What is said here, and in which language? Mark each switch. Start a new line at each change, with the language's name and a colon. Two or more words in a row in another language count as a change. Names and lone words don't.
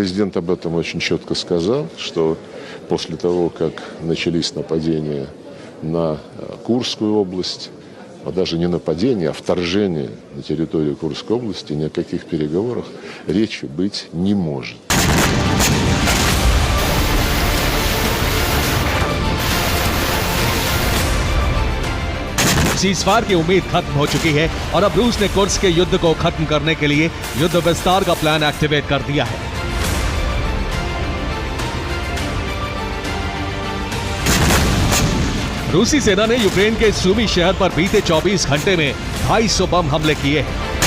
Russian: Президент об этом очень четко сказал, что после того, как начались нападения на Курскую область, а даже не нападение, а вторжение на территорию Курской области, ни о каких переговорах речи быть не может.
Hindi: सीजफायर की उम्मीद खत्म हो चुकी है और अब रूस ने कुर्स्क के युद्ध को खत्म करने के लिए युद्ध विस्तार का
English: plan activate
Hindi: कर दिया है। रूसी सेना ने यूक्रेन के सूमी शहर पर बीते 24 घंटे में 250 बम हमले किए हैं।